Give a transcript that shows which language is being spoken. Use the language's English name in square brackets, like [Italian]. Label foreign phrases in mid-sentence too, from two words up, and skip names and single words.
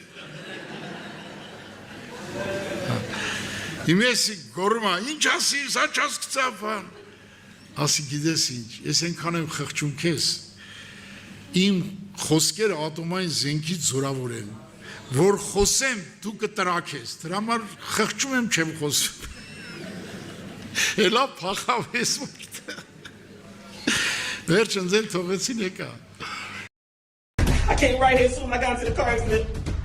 [Armenian] Հիմա էսի գոռում է, ինչ ասի, սա չհասկացավ բան։ Ասի գիտես ինչ, ես այնքան եմ խղճում քեզ, իմ խոսքերը ատոմային զենքից զորավոր են, որ խոսեմ դու կտրաքես, դրա համար խղճում եմ չեմ խոսում։ Էլա փախավ ես մորտը։ Վերջն ձեն թողեցին եկա։ [English] I came right here as soon as I got to the car accident.